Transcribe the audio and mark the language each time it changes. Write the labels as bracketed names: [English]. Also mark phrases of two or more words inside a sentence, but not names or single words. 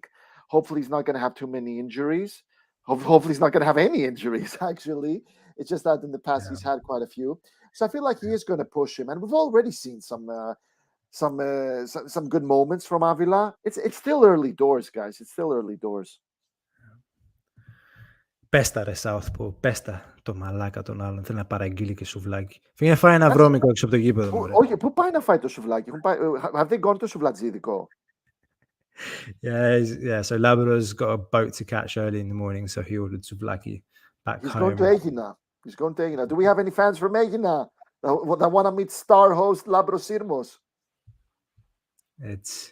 [English] Hopefully, he's not going to have too many injuries. Hopefully, he's not going to have any injuries, actually. It's just that in the past, he's had quite a few. So I feel like he is going to push him, and we've already seen some good moments from Avila. It's still early doors, guys. It's still early doors. [Greek] Πέστα ρε Southpaw, πέστα το μαλάκα τον άλλον. Θέλει να παραγγείλει και σουβλάκι. Φύγε να φάει ένα βρώμικο έξω από το γήπεδο μου. Όχι, πού πάει να φάει το σουβλάκι? [English] Have they gone to σουβλατζίδικο? Yeah, so Labrador's got a boat to catch early in the morning, so he ordered souvlaki back He's home. going to Egina. Do we have any fans from Egina that want to meet star host Labros Sirmos? It's